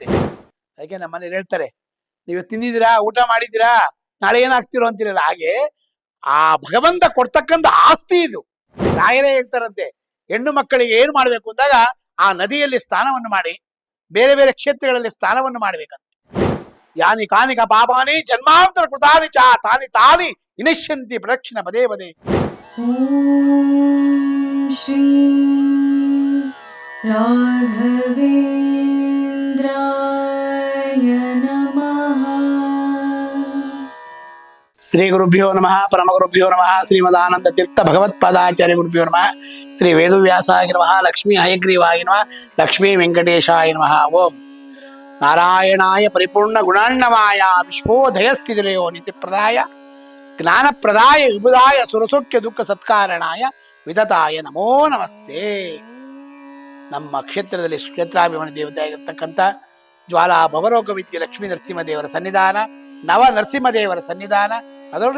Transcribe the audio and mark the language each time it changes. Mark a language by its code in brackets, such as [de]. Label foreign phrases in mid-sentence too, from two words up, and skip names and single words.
[kn] ಅದಕ್ಕೆ ನಮ್ಮ ಮನೇಲಿ ಹೇಳ್ತಾರೆ, ನೀವು ತಿಂದಿದ್ದೀರಾ, ಊಟ ಮಾಡಿದ್ದೀರಾ, ನಾಳೆ ಏನಾಗ್ತಿರೋ ಅಂತೀರಲ್ಲ, ಹಾಗೆ ಆ ಭಗವಂತ ಕೊಡ್ತಕ್ಕಂಥ ಆಸ್ತಿ ಇದು. ರಾಯರೇ ಹೇಳ್ತಾರಂತೆ, ಹೆಣ್ಣು ಮಕ್ಕಳಿಗೆ ಏನು ಮಾಡ್ಬೇಕು ಅಂದಾಗ ಆ ನದಿಯಲ್ಲಿ ಸ್ನಾನವನ್ನು ಮಾಡಿ, ಬೇರೆ ಬೇರೆ ಕ್ಷೇತ್ರಗಳಲ್ಲಿ ಸ್ನಾನವನ್ನು ಮಾಡ್ಬೇಕಂತ. [sa] ಯಾನಿ ಕಾನಿಕ ಪಾಪಾನಿ ಜನ್ಮಾಂತರ ಕೃತಾನಿ ಚ ತಾನಿ ತಾನಿ ವಿನಶ್ಯಂತಿ ಪ್ರದಕ್ಷಿಣ ಪದೇ ಪದೇ. ಶ್ರೀ ರಾಘವೇಂದ್ರಾಯ ನಮಃ. ಶ್ರೀ ಗುರುಭ್ಯೋ ನಮಃ, ಪರಮ ಗುರುಭ್ಯೋ ನಮಃ. ಶ್ರೀಮದಾನಂದ ತೀರ್ಥ ಭಗವತ್ಪಾದಾಚಾರ್ಯ ಗುರುಭ್ಯೋ ನಮಃ. ಶ್ರೀ ವೇದವ್ಯಾಸಾಯ ನಮಃ. ಲಕ್ಷ್ಮೀ ಹಯಗ್ರೀವಾಯ ನಮಃ. ಲಕ್ಷ್ಮೀ ವೆಂಕಟೇಶಾಯ ನಮಃ. ಓಂ ನಾರಾಯಣಾಯ ಪರಿಪೂರ್ಣ ಗುಣಾರ್ಣವಾಯ ವಿಶ್ವೋದಯ ಸ್ಥಿತಿಲಯೋ ನಿತ್ಯಪ್ರದಾಯ ಜ್ಞಾನಪ್ರದಾಯ ವಿಬುಧಾಯ ಸುರಸೌಖ್ಯ ದುಃಖ ಸತ್ಕಾರಣಾಯ ವಿದತಾಯ ನಮೋ ನಮಸ್ತೆ. [kn] ನಮ್ಮ ಕ್ಷೇತ್ರದಲ್ಲಿ ಕ್ಷೇತ್ರಾಭಿಮಾನಿ ದೇವತೆಯಾಗಿರ್ತಕ್ಕಂಥ ಜ್ವಾಲಾ ಭವರೋಗ ವಿದ್ಯೆ ಲಕ್ಷ್ಮೀ ನರಸಿಂಹದೇವರ ಸನ್ನಿಧಾನ, ನವ ನರಸಿಂಹದೇವರ ಸನ್ನಿಧಾನ, ಅದರಲ್ಲೂ